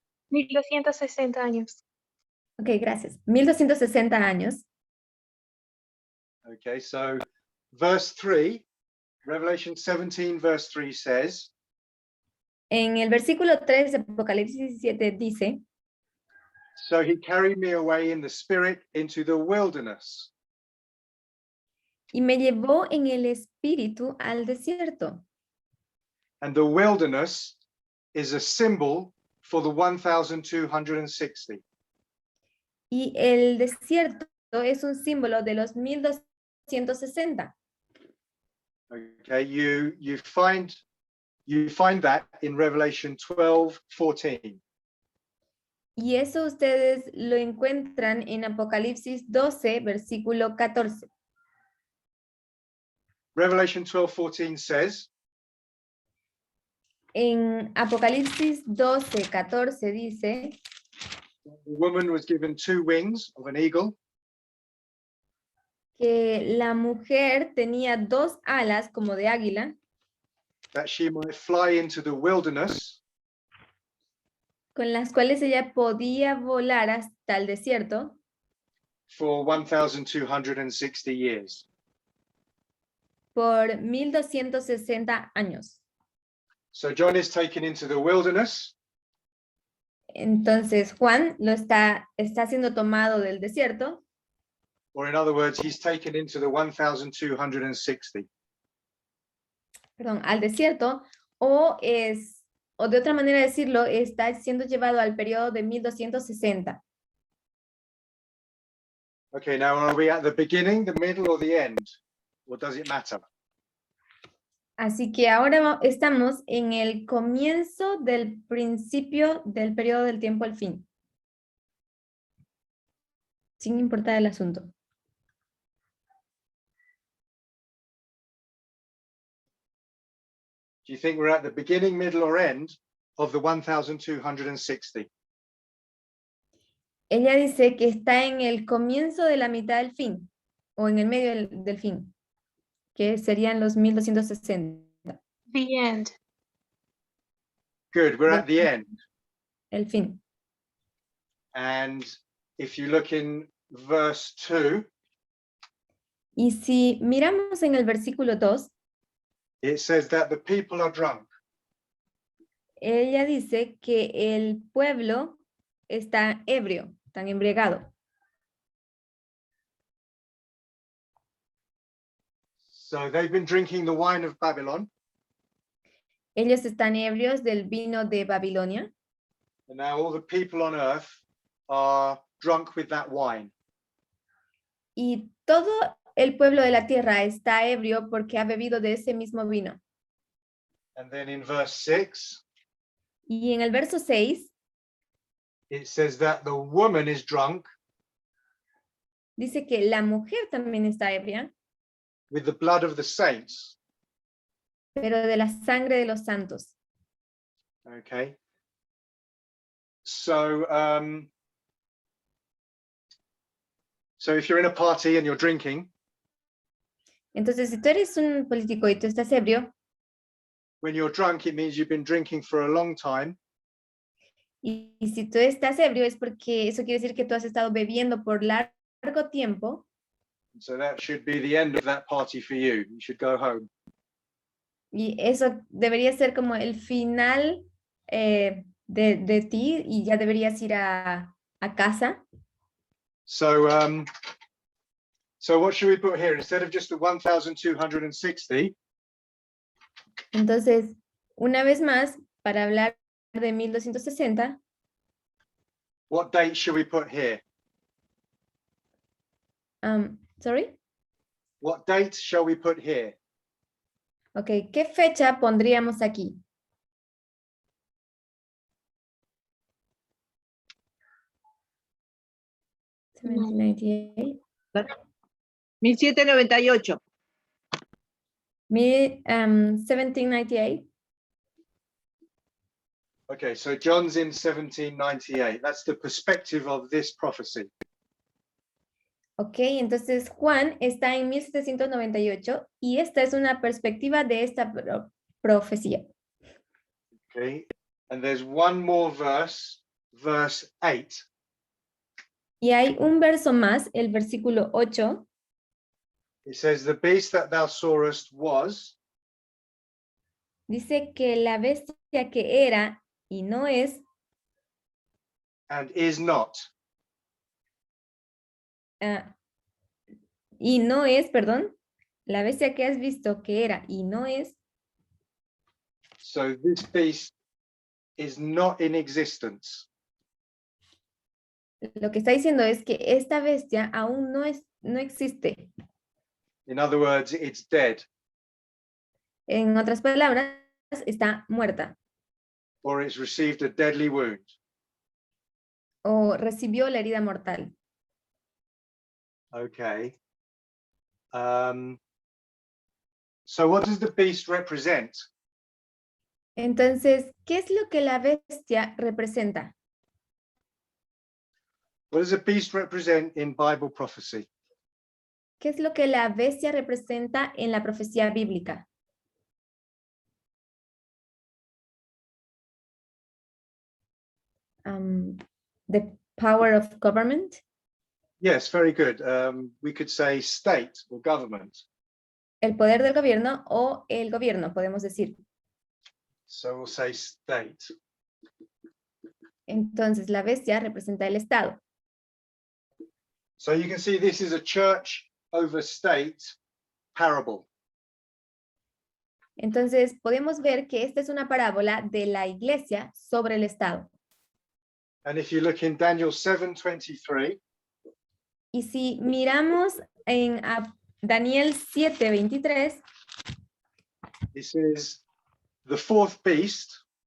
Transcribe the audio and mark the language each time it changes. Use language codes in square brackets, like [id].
[es] 1260 años. Ok, gracias. 1260 años. [en] Okay, so verse 3, Revelation 17, verse 3 says, [es] En el versículo 3 de Apocalipsis 17 dice, [en] so he carried me away in the spirit into the wilderness. [es] y me llevó en el espíritu al desierto. [en] And the wilderness is a symbol for the 1260. [es] Y el desierto es un símbolo de los 1260. [en] Okay, you find that in Revelation 12:14. [es] Y eso ustedes lo encuentran en Apocalipsis 12, versículo 14. [en] Revelation 12:14 says, [es] En Apocalipsis 12:14 dice [en] the woman was given 2 wings of an eagle, [es] que la mujer tenía 2 alas como de águila, [en] that she might fly into the wilderness [es] con las cuales ella podía volar hasta el desierto [en] for 1,260 years. [es] por 1260 años. [en] So John is taken into the wilderness, [es] Entonces Juan está siendo tomado del desierto, [en] or in other words, he's taken into the 1,260. [es] perdón, al desierto, o de otra manera de decirlo, está siendo llevado al periodo de 1260. [en] Okay, now are we at the beginning, the middle, or the end? Or does it matter? [es] Así que ahora estamos en el comienzo del principio del periodo del tiempo al fin. Sin importar el asunto. [en] Do you think we're at the beginning, middle, or end of the 1,260? [es] Ella dice que está en el comienzo de la mitad del fin, o en el medio del fin, que serían los 1260. [en] The end. Good, we're at the end. [es] El fin. [en] And if you look in verse 2, [es] Y si miramos en el versículo 2, [en] it says that the people are drunk. [es] ella dice que el pueblo está ebrio, tan embriagado. [en] So they've been drinking the wine of Babylon, [es] Ellos están ebrios del vino de Babilonia. [en] and now all the people on earth are drunk with that wine. [es] Y todo el pueblo de la tierra está ebrio porque ha bebido de ese mismo vino. [en] And then in verse 6, [es] Y en el verso 6 [en] it says that the woman is drunk [es] dice que la mujer también está ebria, [en] with the blood of the saints. [es] pero de la sangre de los santos. [en] Okay. So, so if you're in a party and you're drinking, [es] Entonces, si tú eres un político y tú estás ebrio, [en] when you're drunk, it means you've been drinking for a long time. [es] y si tú estás ebrio es porque eso quiere decir que tú has estado bebiendo por largo tiempo, [en] So that should be the end of that party for you. You should go home. [es] y eso debería ser como el final de ti y ya deberías ir a casa. [en] So, so what should we put here? Instead of just the 1,260, [es] Entonces, una vez más, para hablar de 1260, [en] what date should we put here? sorry, What date shall we put here? [es] ok, ¿qué fecha pondríamos aquí? No. 1798. 1798. 1798. [en] Okay, so John's in 1798. That's the perspective of this prophecy. [es] Ok, entonces Juan está en 1798 y esta es una perspectiva de esta profecía. [en] Okay, and there's one more verse, verse 8. [es] Y hay un verso más, el versículo 8, [en] It says, the beast that thou sawest was, [es] dice que la bestia que era y no es, [en] and is not. [es] y no es, perdón, la bestia que has visto que era y no es, [en] So this beast is not in existence. [es] lo que está diciendo es que esta bestia aún no existe. [en] In other words, it's dead, [es] En otras palabras, está muerta [en] or it's received a deadly wound. [es] o recibió la herida mortal. [en] Okay. So what does the beast represent? [es] Entonces, ¿qué es lo que la bestia representa? [en] What does a beast represent in Bible prophecy? [es] ¿Qué es lo que la bestia representa en la profecía bíblica? [en] The power of government. Yes, very good. We could say state or government. [es] El poder del gobierno o el gobierno, podemos decir. [en] So we'll say state. [es] Entonces, la bestia representa el Estado. [en] So you can see this is a church over state parable. [es] Entonces, podemos ver que esta es una parábola de la iglesia sobre el Estado. [en] And if you look in Daniel 7:23, [es] Y si miramos en Daniel 7:23, [en] this is the fourth beast